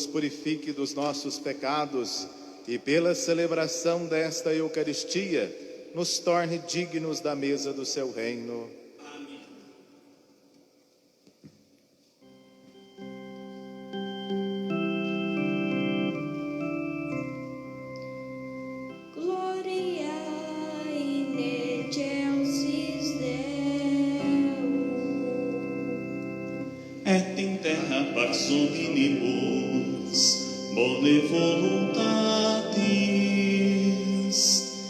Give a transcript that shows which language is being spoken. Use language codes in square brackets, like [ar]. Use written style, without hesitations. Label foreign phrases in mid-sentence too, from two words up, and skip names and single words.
[pt] purifique dos nossos pecados e, pela celebração desta Eucaristia, nos torne dignos da mesa do seu reino. Amém. [la] Gloria in excelsis Deo. Et in terra pax omnibus, bone voluntatis.